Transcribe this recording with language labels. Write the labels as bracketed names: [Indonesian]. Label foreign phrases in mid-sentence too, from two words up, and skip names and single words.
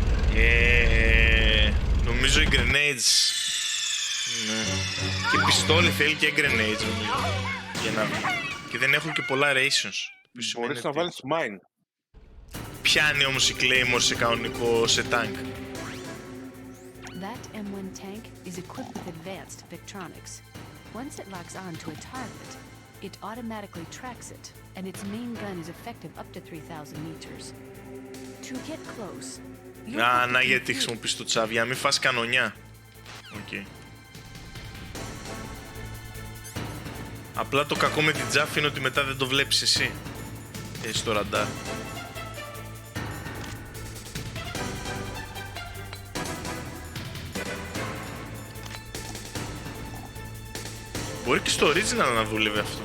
[Greek] Νομίζω οι grenades. Ναι. Και πιστόλι θέλει και grenades νομίζω. Για να... Και δεν έχω και πολλά rations. Μπορείς να βάλεις mine. Πιάνει όμως η Claymore σε κανονικό, σε tank. [English] That M1 tank is equipped with advanced Victronics. Once it locks on to a target, it automatically tracks it, and its main gun is effective up to 3,000 meters. To get close, [Greek] Να γιατί χρησιμοποιείς το τσάβια, μην φας κανονιά. [English] Okay. [Greek] Απλά το κακό με την τζάφη είναι ότι μετά δεν το βλέπεις εσύ. Στο ραντάρ. Μπορεί και στο original να δούλευε αυτό.